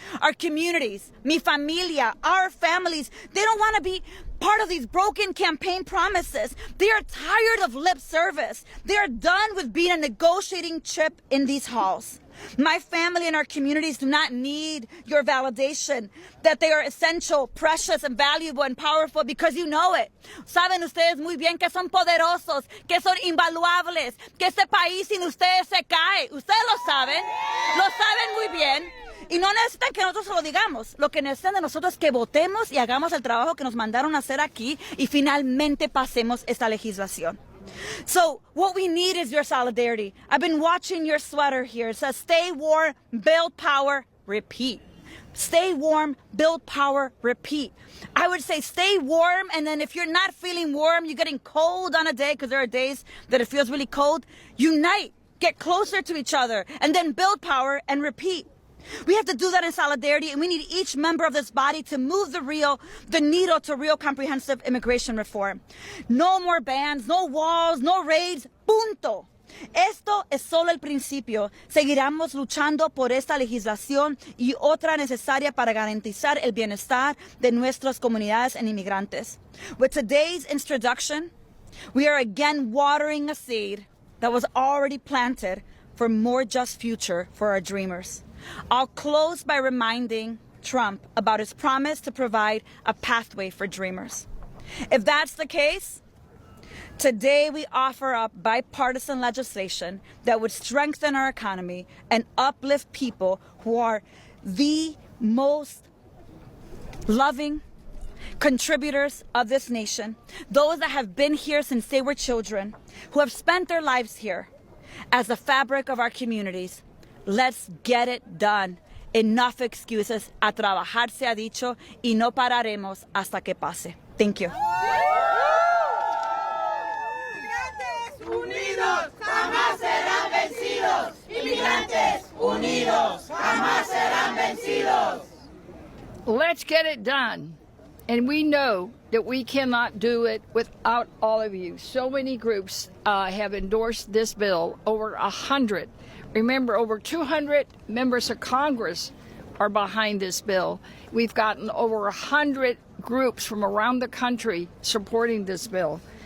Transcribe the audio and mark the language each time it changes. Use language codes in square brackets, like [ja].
[en] Our communities, [es] mi familia, [en] our families, they don't want to be part of these broken campaign promises. They are tired of lip service. They are done with being a negotiating chip in these halls. My family and our communities do not need your validation that they are essential, precious, and valuable and powerful because you know it. [es] Saben ustedes muy bien que son poderosos, que son invaluables, que este país sin ustedes se cae. Ustedes lo saben muy bien. Y no necesitan que nosotros se lo digamos. Lo que necesitan de nosotros es que votemos y hagamos el trabajo que nos mandaron a hacer aquí y finalmente pasemos esta legislación. [en] So what we need is your solidarity. I've been watching your sweater here. It says, stay warm, build power, repeat. Stay warm, build power, repeat. I would say stay warm, and then if you're not feeling warm, you're getting cold on a day, because there are days that it feels really cold, unite, get closer to each other, and then build power and repeat. We have to do that in solidarity, and we need each member of this body to move the needle to real comprehensive immigration reform. No more bans, no walls, no raids, punto. [es] Esto es solo el principio. Seguiremos luchando por esta legislación y otra necesaria para garantizar el bienestar de nuestras comunidades and inmigrantes. [en] With today's introduction, we are again watering a seed that was already planted for a more just future for our dreamers. I'll close by reminding Trump about his promise to provide a pathway for dreamers. If that's the case, today we offer up bipartisan legislation that would strengthen our economy and uplift people who are the most loving contributors of this nation, those that have been here since they were children, who have spent their lives here as the fabric of our communities. Let's get it done. Enough excuses. [es] A trabajar se ha dicho y no pararemos hasta que pase. [en] Thank you. [es] Inmigrantes unidos jamás serán vencidos. Inmigrantes unidos jamás serán vencidos. [en] Let's get it done. And we know that we cannot do it without all of you. So many groups have endorsed this bill, over 100. Remember, over 200 members of Congress are behind this bill. We've gotten over 100 groups from around the country supporting this bill.